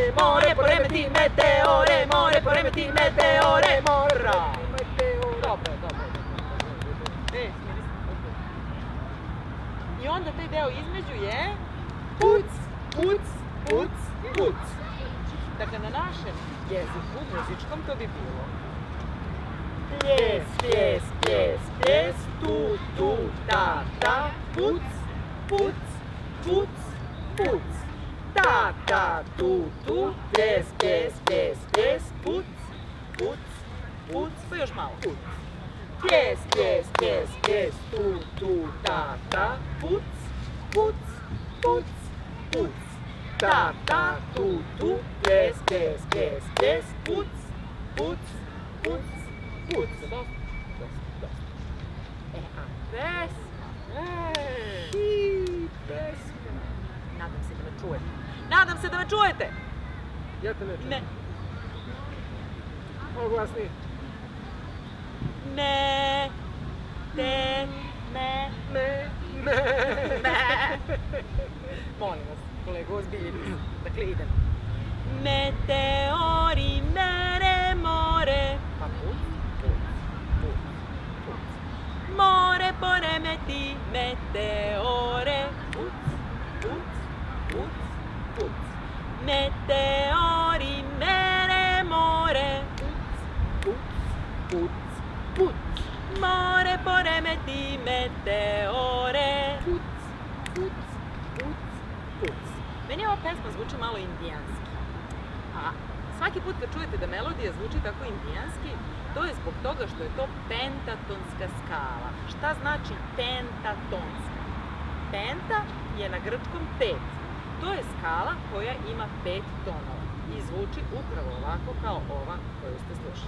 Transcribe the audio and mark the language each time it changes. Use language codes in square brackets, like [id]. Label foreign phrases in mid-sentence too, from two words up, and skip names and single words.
[sr] More poremeti meteore. More poremeti meteore. Mora. Dobro, dobro. Smiri se. I onda taj deo između je puc, puc, puc, puc. Dakle, na našem jeziku, muzičkom, to bi bilo ples, ples, ples, ples, tu, tu, ta, ta, puc, puc, puc, puc. Ta, ta, tu, tu, ples, ples, ples, ples, puc, puc, puc, pa još malo. Puc. Ples, ples, ples, ples, tu, tu, ta, ta, puc, puc, puc, puc. Ta, ta, tu, tu, ples, ples, ples, ples, puc, puc, puc, puc. Dosta, dosta. A pesma, i pesma. Nadam se da me čujete. Nadam se da me čujete! Ja te ne čujem. Ne. Malo glasnije. Me, te, me, Me. me. Molim vas, kolega, ozbiljite. Dakle, idem. Meteori mere more. Pa puc, puc, puc, puc. More poremeti meteore. Puc, puc, puc, puc. Meteori mere more. Puc, puc, puc. More poremeti meteore. Puc, puc, puc, puc. Meni ova pesma zvuči malo indijanski. A svaki put kad čujete da melodija zvuči tako indijanski, to je zbog toga što je to pentatonska skala. Šta znači pentatonska? Penta je na grčkom 5. To je skala koja ima 5 tonova i zvuči upravo ovako kao ova koju ste slušali.